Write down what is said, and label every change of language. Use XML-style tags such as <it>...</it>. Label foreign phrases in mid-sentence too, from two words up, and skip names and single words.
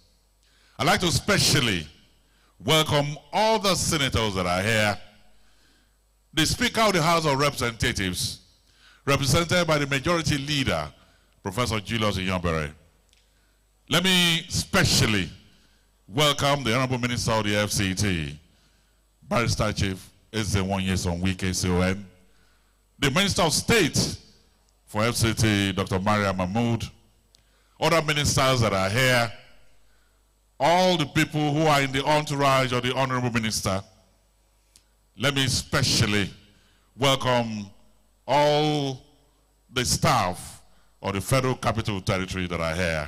<en>I'd like to especially welcome all the senators that are here, the Speaker of the House of Representatives, represented by the Majority Leader, Professor Julius Iyombere. Let me especially welcome the Honorable Minister of the FCTA, Barrister Chief Eze-Wonyeson Wike CON, the Minister of State for FCTA, Dr. Maria Mahmood, other ministers that are here, all the people who are in the entourage of the Honorable Minister. Let me especially welcome all the staff of the Federal Capital Territory that are here.</en>